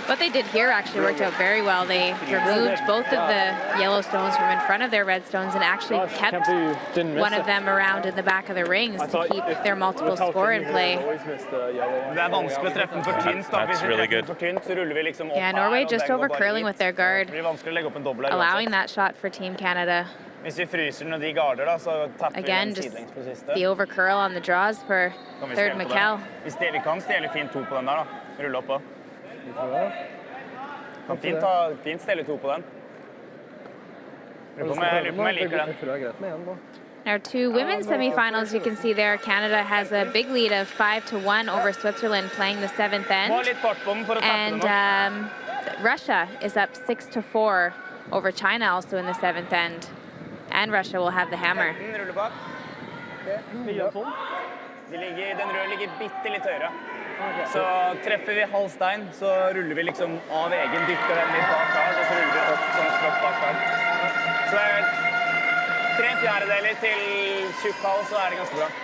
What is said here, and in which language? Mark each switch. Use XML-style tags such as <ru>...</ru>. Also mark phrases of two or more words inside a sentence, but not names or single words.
<en>What they did here actually worked out very well. They removed both of the yellow stones from in front of their red stones and actually kept one of them around in the back of the rings to keep their multiple score in play. That's really good. Yeah, Norway just over curling with their guard, allowing that shot for Team Canada. Again, just the over curl on the draws for third Mikkel.</en> <no>Vi kan stjele fint 2 på den der da. Rulle opp på. Kan fint stjele 2 på den. Lurer på om jeg liker den.</no> <en>Our 2 women's semifinals, you can see there, Canada has a big lead of 5-1 over Switzerland playing the 7th end. And Russia is up 6-4 over China also in the 7th end. And Russia will have the hammer.</en> <no>Den røde ligger bitte litt høyere. Så treffer vi halv stein, så ruller vi liksom av egen, dytter den litt bak her, og så ruller vi opp sånn skrått bak der. Så det er 3/4 til tjukk hals, så er det ganske bra.</no>